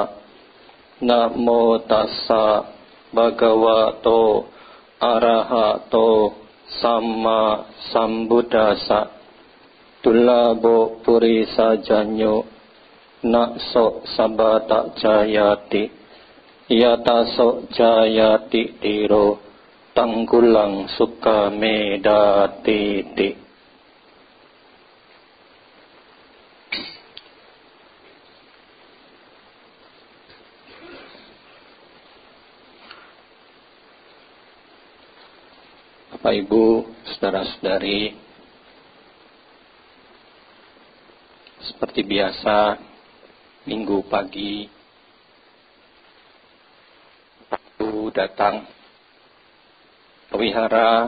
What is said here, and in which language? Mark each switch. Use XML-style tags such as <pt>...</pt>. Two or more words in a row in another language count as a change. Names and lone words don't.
<pi>นะโมตัสสะภะคะวะโตอะระหะโตสัมมาสัมพุทธัสสะตุลาโภปุริสาจัญโยนะโสสัพพะตะจายาติยะตาโสจายาติติโรตังกุลังสุขเมดาติติ</pi> <id>Bapak Ibu, saudara-saudari, seperti biasa, minggu pagi, aku datang ke wihara</id>